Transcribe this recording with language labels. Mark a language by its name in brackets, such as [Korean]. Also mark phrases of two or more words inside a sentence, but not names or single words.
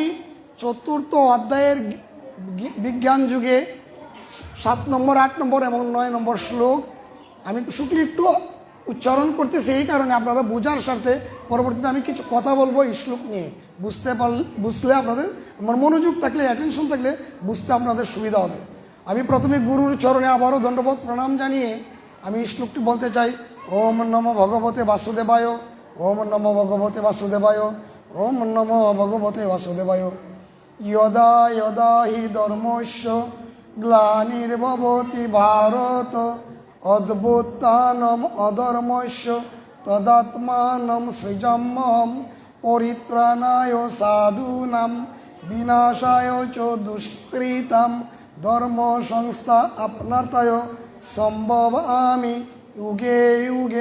[Bangla] 4th অধ্যায়ের বিজ্ঞান যুগে 7 নম্বর, 8 নম্বর এবং 9 নম্বর শ্লোক আমি শুকলি একটু উচ্চারণ করতেছি এই কারণে আপনারা বোঝার স্বার্থে। পরবর্তীতে আমি কিছু কথা বলবো এই শ্লোক নিয়ে, বুঝলে আপনাদের আমার মনোযোগ থাকলে, অ্যাটেনশন থাকলে বুঝতে আপনাদের সুবিধা হবে। আমি প্রথমে গুরুর চরণে আবারও দণ্ডবোধ প্রণাম জানিয়ে আমি এই শ্লোকটি বলতে চাই। [Sanskrit] ওম নমো ভগবতে বাসুদেবায়, ওম নমো ভগবতে বাসুদেবায়, ওম নমো ভগবতে বাসুদেবায়। যদা যদা হি ধর্মস্য গ্লানির্ভবতি ভারত অদ্ভুতানম অধর্মস্য তদাত্মানম সৃজাম্যহম পরিত্রাণায় সাধূনাম বিনাশায় চ দুষ্কৃতাম ধর্ম সংস্থা আপনার্থায় সম্ভব আমি যুগে যুগে।